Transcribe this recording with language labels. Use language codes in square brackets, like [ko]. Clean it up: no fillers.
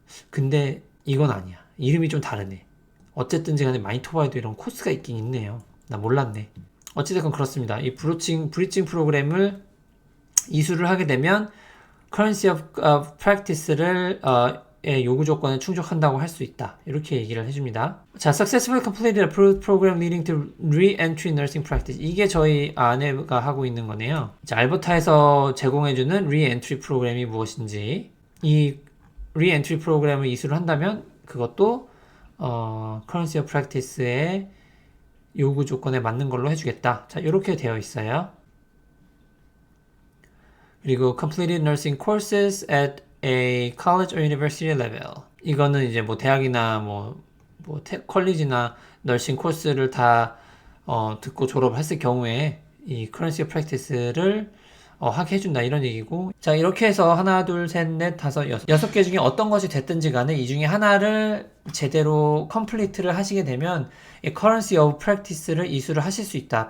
[ko] 근데 이건 아니야. 이름이 좀 다르네. 어쨌든지 간에 마니토바에도 이런 코스가 있긴 있네요. 나 몰랐네. 어찌됐건 그렇습니다. 이 브리칭 프로그램을 이수를 하게 되면 currency of practice를 요구 조건에 충족한다고 할 수 있다. 이렇게 얘기를 해줍니다. 자, [en] successfully completed approved program leading to re-entry nursing practice. [ko] 이게 저희 아내가 하고 있는 거네요. 자, 알버타에서 제공해주는 re-entry 프로그램이 무엇인지 이 re-entry 프로그램을 이수를 한다면 그것도 currency of practice의 요구 조건에 맞는 걸로 해주겠다. 자, 이렇게 되어 있어요. 그리고 [en] completed nursing courses at a college or university level. [ko] 이거는 이제 뭐 대학이나 컬리지나 너싱 코스를 다 듣고 졸업했을 경우에 이 currency of practice를 하게 해준다 이런 얘기고. 자 이렇게 해서 하나 둘 셋 넷 다섯 여섯 개 중에 어떤 것이 됐든지 간에 이 중에 하나를 제대로 컴플리트를 하시게 되면 이 currency of practice를 이수를 하실 수 있다.